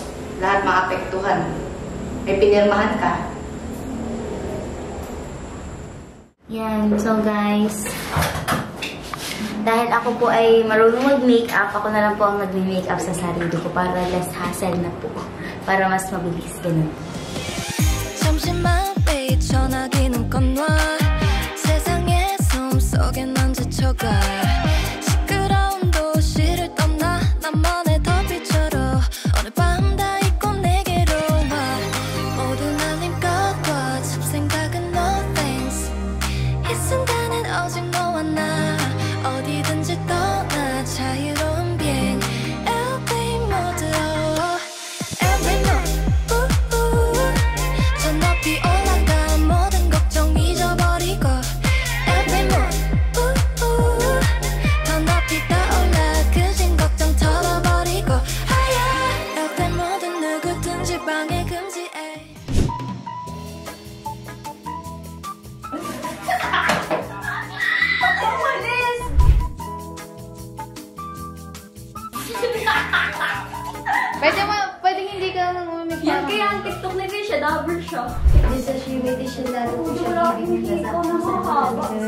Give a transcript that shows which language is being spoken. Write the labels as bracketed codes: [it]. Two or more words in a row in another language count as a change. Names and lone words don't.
[tl] Lahat maapektuhan. May pinirmahan ka. Yan. [en] So guys, [tl] dahil ako po ay marunong mag-makeup, ako na lang po ang mag-makeup sa sarili ko para [en] less hassle [tl] na po. Para mas mabilis ganun. [ko] 잠시만 왜 전화기는 꺼놔 세상의 숨속에 넌 지쳐가 시끄러운 도시를 떠나 나만의 더비처럼 오늘 밤 다 잊고 내게로 와 모든 알림 꺼둬 잡생각은 [en] no thanks [ko] 이 순간엔 오직 너와 나 어디든지 떠나 자유로운 비행 LA 모드로 [en] Every mood [ko] 저 높이 올라가 모든 걱정 잊어버리고 [en] Every mood [ko] 더 높이 떠올라 그진 걱정 털어버리고 [en] Every mood [ko] 누구든지 방해 금지해 [tl] Pwede hindi ka nang umimik. Yan kaya ang TikTok na din siya, double siya. Wala akong hindi ko nakakaba.